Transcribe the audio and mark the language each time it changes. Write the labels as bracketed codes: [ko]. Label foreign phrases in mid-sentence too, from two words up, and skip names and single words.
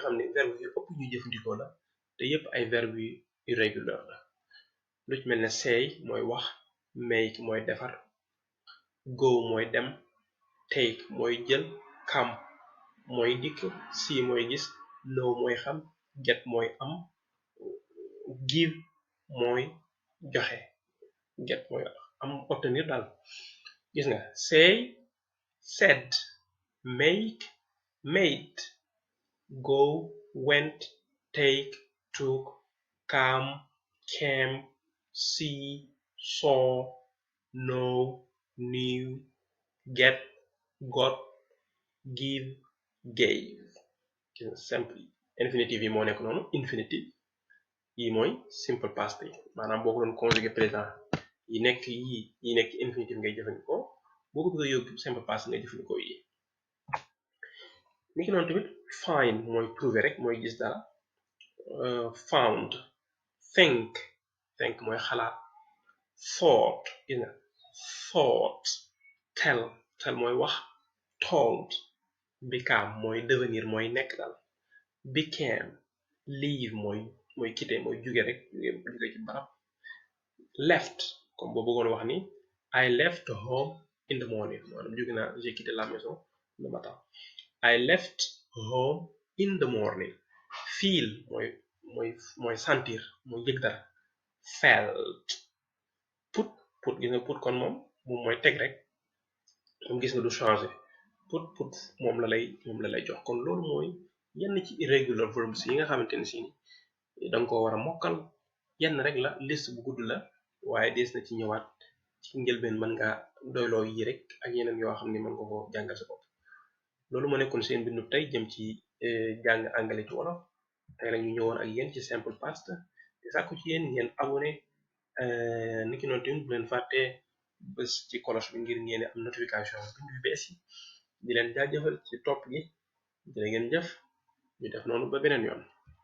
[wo] xam ne verbe yu ëpp ñu jëfandikoo la te yépp ay verbe yu irrégulier la lu ci mel ne say mooy wax make mooy defar go mooy dem take mooy jël come mooy dikk see mooy gis know mooy xam get mooy am give mooy joxe get mooy am obtenir daal gis nga [en] say said make made go went take took come came see saw know knew get got give gave simple infinitive [wo] yi moo nekk noonu infinitive yi mooy simple past yi maanaam boo ko doon [fr] conjugué présent [wo] yi nekk infinitive ngay jëfandikoo boo ko bëgg a yóbbu [en] simple past [wo] ngay jëfandikoo yi ni ki noonu tamit find mooy trouver rek mooy gis dara found think mooy xalaat thought gis nga thought tell mooy wax told become mooy devenir mooy nekk daal became leave mooy quitter mooy jóge ci barab left comme boo bëggoon wax ni [en] I left home in the morning [wo] maanaam jóge naa [fr] j'ai quitté la maison le matin [en] I left home in the morning [wo] feel mooy sentir mooy yëg dara felt put gis nga put kon moom mooy teg rek moom gis nga du changer put moom la lay jox kon loolu mooy yenn ci [en] irregular verbs [wo] yi nga xamante ne si danga ko war a mokkal yenn rek la liste bu gudd la waaye des na ci ñëwaat ci njëlbeen mën nga doyloo yi rek ak yeneen yoo xam ne mën nga ko jàngal sa bopp loolu moo nekkoon seen bindu tey jëm ci jàng anglais ci wolof tey la ñu ñëwoon ak yéen ci [en] simple past [wo] te sàkku ci yéen ngeen abonné niki noonu tamit bu leen fàtte bés ci cloche bi ngir ngeen am notification bindu yu bees yi di leen jaajëfal ci topp gi jërë ngeen jëf ñu def noonu ba beneen yoon